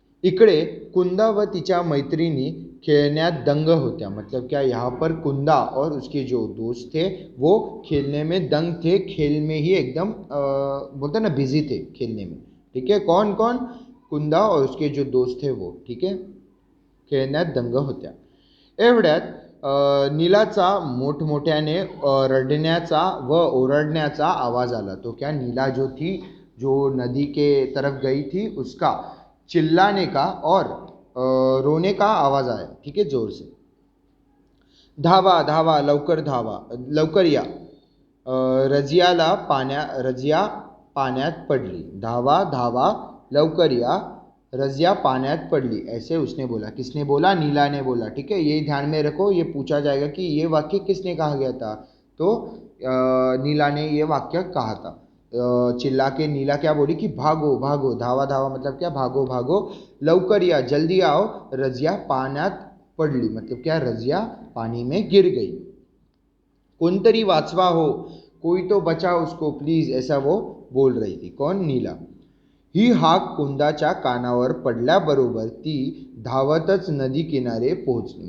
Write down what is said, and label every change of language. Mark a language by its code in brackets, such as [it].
[mr] इकडे कुंदा व तिच्या मैत्रिणी खेलने दंग होत्या. [hi] मतलब क्या, यहाँ पर कुंदा और उसके जो दोस्त थे वो खेलने में दंग थे, खेल में ही एकदम बोलते ना बिजी थे खेलने में. ठीक है, कौन कौन, कुंदा और उसके जो दोस्त थे वो. ठीक है, [mr] खेळण्यात दंग होत्या. एवढ्यात नीलाचा मोठमोठ्याने रडण्याचा व ओरडण्याचा आवाज आला. [hi] तो क्या, नीला जो थी, जो नदी के तरफ गई थी, उसका चिल्लाने का और रोने का आवाज आया. ठीक है, जोर से. [mr] धावा धावा, लवकर धावा, लवकर या. रजिया पाण्यात पडली. धावा धावा, लवकर या, रजिया पाण्यात पडली. [hi] ऐसे उसने बोला. किसने बोला? नीला ने बोला. ठीक है, ये ध्यान में रखो, ये पूछा जाएगा कि ये वाक्य किसने कहा गया था. तो नीला ने ये वाक्य कहा था. चिल्ला के नीला क्या बोली कि भागो भागो. [mr] धावा धावा [hi] मतलब क्या, भागो भागो. [mr] लवकर या, [hi] जल्दी आओ. [mr] रजिया पाण्यात पडली [hi] मतलब क्या, रजिया पानी में गिर गई. [mr] कोणतरी वाचवा हो, [hi] कोई तो बचा उसको प्लीज, ऐसा वो बोल रही थी. कौन? नीला. [mr] ही हाक कुंदाच्या कानावर पडल्याबरोबर ती धावतच नदी किनारे पोहोचली.